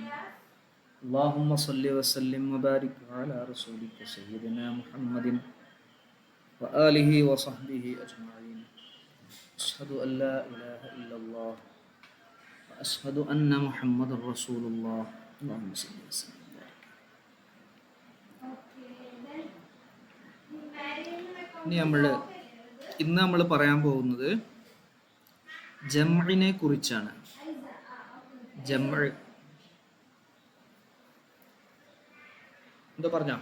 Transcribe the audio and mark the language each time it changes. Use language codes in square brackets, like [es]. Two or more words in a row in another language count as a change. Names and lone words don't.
[ar] اللهم صل وسلم وبارك على رسولك سيدنا محمد وآله وصحبه أجمعين أشهد أن لا إله إلا الله وأشهد أن محمد رسول الله اللهم صل وسلم [ml] ഇന്ന് നമ്മൾ പറയാൻ പോകുന്നത് ജംഇനെ കുറിച്ചാണ്. ജംഇ എന്തോ പറഞ്ഞോ?